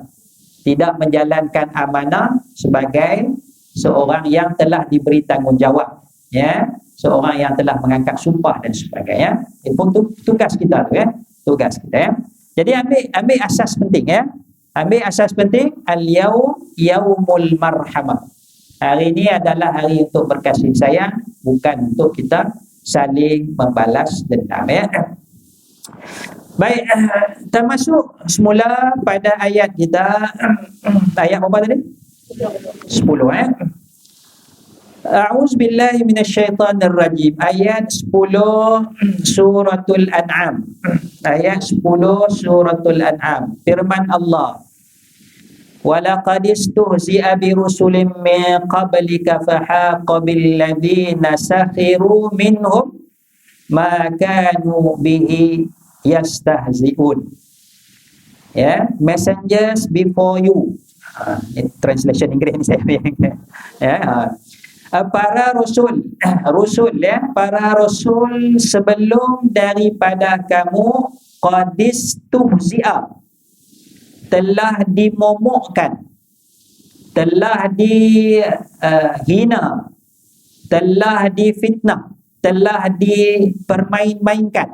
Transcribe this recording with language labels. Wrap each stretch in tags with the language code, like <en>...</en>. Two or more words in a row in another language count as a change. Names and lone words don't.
<ms>Tidak menjalankan amanah sebagai seorang yang telah diberi tanggungjawab, ya. Seorang yang telah mengangkat sumpah dan sebagainya. Itu tugas kita tu, ya. Tugas kita, ya. Jadi ambil asas penting, ya. Ambil asas penting,</ms> <ar>اليوم يوم المرحمة.</ar> <ms>Hari ini adalah hari untuk berkasih sayang, bukan untuk kita saling membalas dendam, ya. Baik, termasuk semula pada ayat kita, ayat apa tadi? 10, ya.</ms> <ar>أعوذ بالله من الشيطان الرجيم.</ar> <ms>Ayat 10 suratul An'am. Ayat 10 suratul An'am. Firman Allah,</ms> <ar>وَلَقَدِ اسْتُهْزِئَ بِرُسُلٍ مِّن قَبْلِكَ فَحَاقَ بِالَّذِينَ سَخِرُوا مِنْهُمْ مَا كَانُوا بِهِ yastahzi'un.</ar> <ms>Ya,</ms> <en>messengers before you.</en> <ms>Translation Inggeris ni saya ya. Para rasul ya, para rasul sebelum daripada kamu</ms> <ar>قد استهزئ,</ar> <ms>telah dimomokkan, telah dihina, telah difitnah, telah dipermain-mainkan.</ms>